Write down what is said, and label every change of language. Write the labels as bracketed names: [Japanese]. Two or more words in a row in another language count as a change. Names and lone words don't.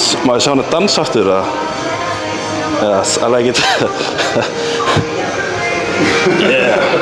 [Icelandic] Má ég sjá hana dansa aftur eða? [English] Yes, I like it. Yeah.